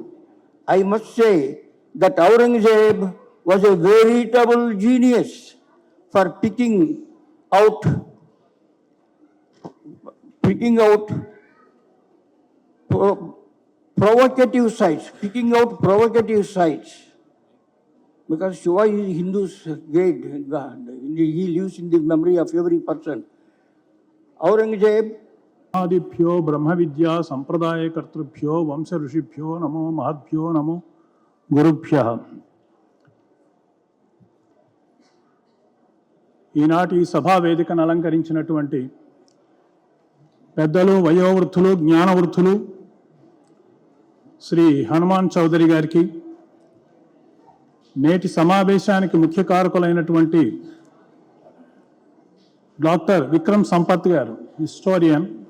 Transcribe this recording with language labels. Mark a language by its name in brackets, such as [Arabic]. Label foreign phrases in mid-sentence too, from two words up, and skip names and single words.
[English] I must say that Aurangzeb was a veritable genius for picking out provocative sites, because Shiva is Hindu's great God. He lives in the memory of every person. Aurangzeb [Sanskrit] आदिभ्यो ब्रह्म विद्या संप्रदाय कर्तृभ्यो वंश ऋषिभ्यो नमो महद्भ्यो नमो गुरुभ्यः. [Telugu] ఈనాటి సభా వేదికను అలంకరించినటువంటి పెద్దలు, వయోవృద్ధులు, జ్ఞానవృద్ధులు శ్రీ హనుమాన్ చౌదరి గారికి, నేటి సమావేశానికి ముఖ్య కారకులైనటువంటి డాక్టర్ విక్రమ్ సంపత్ గారు, హిస్టోరియన్,